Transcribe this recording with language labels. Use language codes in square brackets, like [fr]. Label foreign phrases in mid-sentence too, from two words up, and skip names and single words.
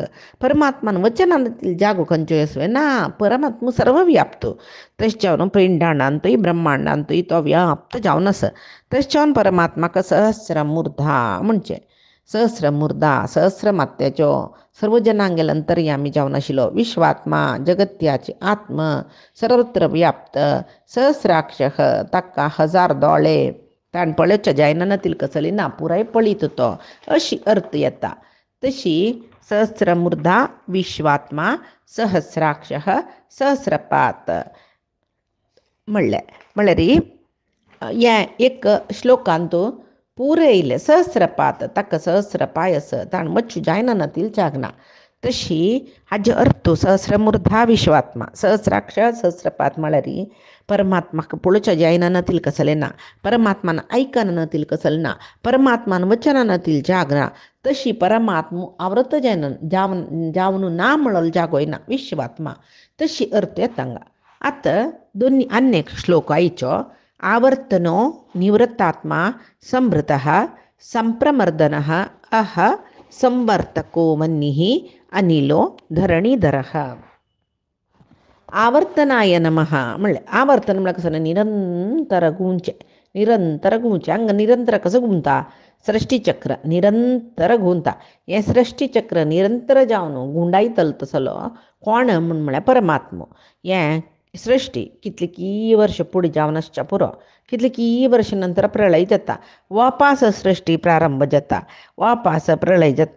[kok] परमात्मान वचनानातील जागो खंयच्योय असवे ना परमात्मा सर्व व्याप्तो. तशें जावन पिंडांडांतूय ब्रह्मांडांतूय तो व्याप्त जावन आसा. तशें जावन परमात्माक सहस्रमूर्धा म्हणचे सहस्रमूर्धा सहस्रमात्याचो सर्व जनांगेल अंतर्यामी जावन आशिल्लो विश्वात्मा जगत्याचे आत्म सर्वत्र व्याप्त सहस्राक्ष ताका 1000 दोळे ताण पळोवचे जायना नातील कसली ना पुराय पळीत तो अशी अर्थ येता. तशी [sa] सहस्रमूर्धा विश्वात्मा सहस्राक्ष सहस्रपात [kok] म्हळ्यार हे एक श्लोकांत पुरयले सहस्रपात ताका सहस्र पायस ताण मच्छू जायना नातील जागना. तशी हाजे अर्थ [sa] सहस्रमूर्धा विश्वात्मा सहस्राक्ष सहस्रपात [kok] म्हळ्यार परमात्माक पळोवचे जायना नातील कसलें ना परमात्मान आयकना नातील कसलें ना परमात्मान वचना नातील जाग ना. तशी परमात्मा आवृत्त जावन ना म्हणल जागोय ना विश्वात्मा तशी अर्थ येता हांगा. आतां दोनी आनी एक श्लोक आयचो. [sa] आवर्तनो निवृत्तात्मा संभृतः संप्रमर्दनः अह संवर्तको वह्निः अनिलो धरणीधरः. आवर्तनाय नमः [kok] म्हणले आवर्तन म्हळ्यार कसं निरंतर घुंवचे हांगा निरंतर कसं घुंवता सृष्टीचक्र निरंतर घुंवता. हें सृष्टीचक्र निरंतर जावन गुंडायतलो तसलो कोण म्हळ्यार परमात्मा. हें सृष्टी कितली की वर्ष फुडें जावन आसच्या पुरो कितली की वर्ष नंतर प्रलय जाता वापस सृष्टी प्रारंभ जाता वापस प्रलय जाता.